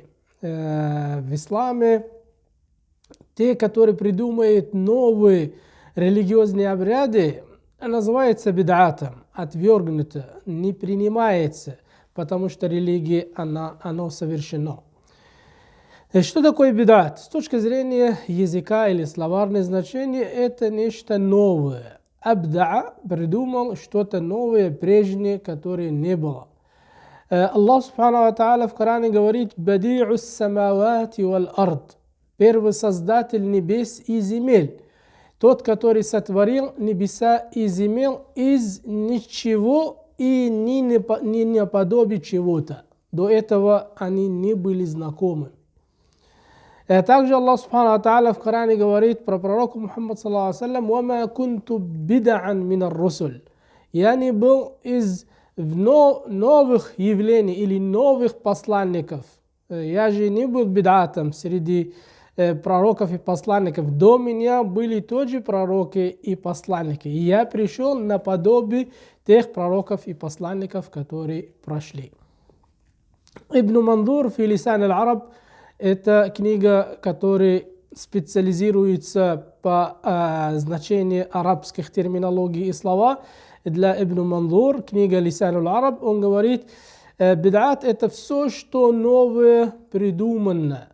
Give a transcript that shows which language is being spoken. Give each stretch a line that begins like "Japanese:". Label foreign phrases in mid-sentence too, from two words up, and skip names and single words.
Russian: В исламе те, которые придумают новые религиозные обряды, называется бид'атом, отвергнуто, не принимается, потому что религия, оно совершено. Что такое бид'ат? С точки зрения языка или словарного значения, это нечто новое. Абда придумал что-то новое, прежнее, которое не было. Аллах
Arabic: سبحانه وتعالى
Russian: в Коране говорит:
Arabic: «بديع السماوات والأرض».
Russian: Первый создатель небес и земель. Тот, который сотворил небеса и земель из ничего и не наподобие чего-то. До этого они не были знакомы. Также Аллах
Arabic: سبحانه وتعالى
Russian: в Коране говорит про пророка Мухаммада
Arabic: صلى الله عليه وسلم: «وما كنت بدعا من الرسل».
Russian: Я не был из новых явлений или новых посланников. Я же не был бид'атом среди пророков и посланников. До меня были тоже пророки и посланники. И я пришел наподобие тех пророков и посланников, которые прошли. Ибн Мандур фи Лисан аль-Араб — это книга, которая специализируется по значению арабских терминологий и слова. Для Ибн Мандур, книга Лисан аль-Араб, он говорит: бид'ат — это все, что новое придумано.